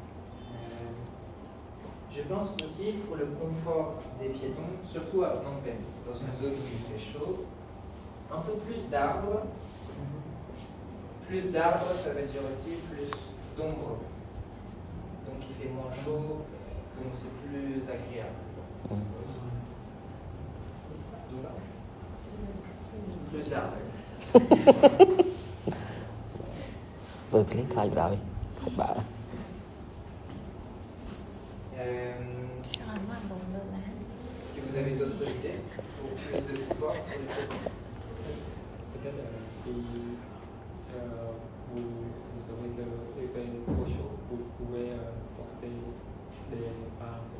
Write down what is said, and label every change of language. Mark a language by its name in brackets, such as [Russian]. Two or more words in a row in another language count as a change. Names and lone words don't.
[French] Je pense aussi pour le confort des piétons, surtout à Phnom Penh, dans une zone où il fait chaud, un peu plus d'arbres. Plus d'arbres, ça veut dire aussi plus d'ombre. Donc il fait moins chaud, donc c'est plus agréable. Plus d'arbres. [Vietnamese] Vừa click khai rồi. Các bạn. [French] Est-ce que vous avez d'autres idées pour plus de pouvoir pour les piétons? Peut-être si vous avez des pays trop chauds, vous pouvez porter des parasols.